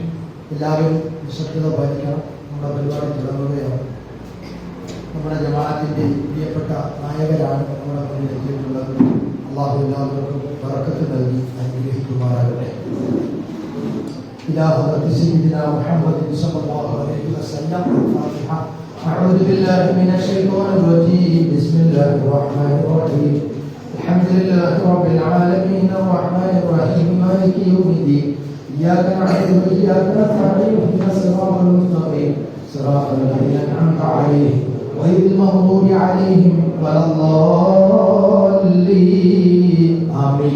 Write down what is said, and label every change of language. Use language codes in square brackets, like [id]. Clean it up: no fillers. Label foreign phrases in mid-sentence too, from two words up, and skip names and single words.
[ml] എല്ലാവരും നിശബ്ദത പാലിക്കണം. നമ്മുടെ പരിപാടി തുടങ്ങുകയാണ്. നമ്മുടെ ജമാഅത്തിന്റെ പ്രിയപ്പെട്ട നായകരാണ് നമ്മുടെ മുന്നിൽ എത്തിയിട്ടുള്ളത്. അള്ളാഹു എല്ലാവർക്കും ബറക്കത്ത് നൽകി അനുഗ്രഹിക്കുമാറാകട്ടെ. [ar] إلى حضرة سيدنا محمد صلى الله عليه وسلم. ഫാത്തിഹ. أعوذ بالله من الشيطان الرجيم. بسم الله الرحمن الرحيم. الحمد لله رب العالمين الرحمن الرحيم مالك يوم الدين. إياك نعبد وإياك نستعين اهدنا الصراط المستقيم صراط الذين أنعمت عليهم غير المغضوب عليهم ولا الضالين آمين.